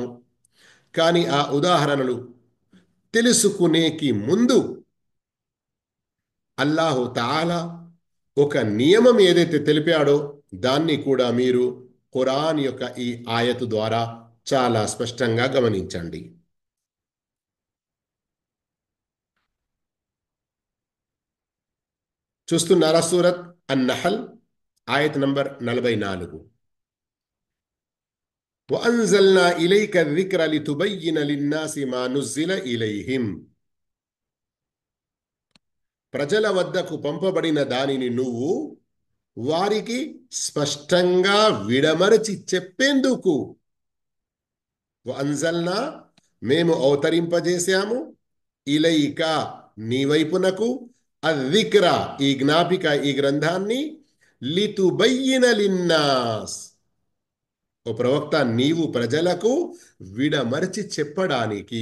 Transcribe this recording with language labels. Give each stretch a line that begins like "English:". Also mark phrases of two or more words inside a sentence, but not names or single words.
Telugu: కానీ ఆ ఉదాహరణలు తెలుసుకునేకి ముందు అల్లాహు తఆలా ఒక నియమం ఏదైతే తెలిపాడో దాన్ని కూడా మీరు ఖురాన్ యొక్క ఈ ఆయతు ద్వారా చాలా స్పష్టంగా గమనించండి. చూస్తున్నారా? సూరత్ అన్-నహల్ ఆయత్ నంబర్ 44.
Arabic: وأنزلنا إليك الذكر لتبين للناس ما نزل إليهم.
Telugu: ప్రజల వద్దకు పంపబడిన దానిని నువ్వు వారికి స్పష్టంగా విడమరచి చెప్పేందుకు. వఅన్జల్నా మేము అవతరింపజేశాము, ఇలైక నీ వైపునకు, అద్దిక్ర ఈ జ్ఞాపిక ఈ గ్రంథాన్ని,
Arabic: لتبين للناس
Telugu: ఓ ప్రవక్త నీవు ప్రజలకు విడమరచి చెప్పడానికి.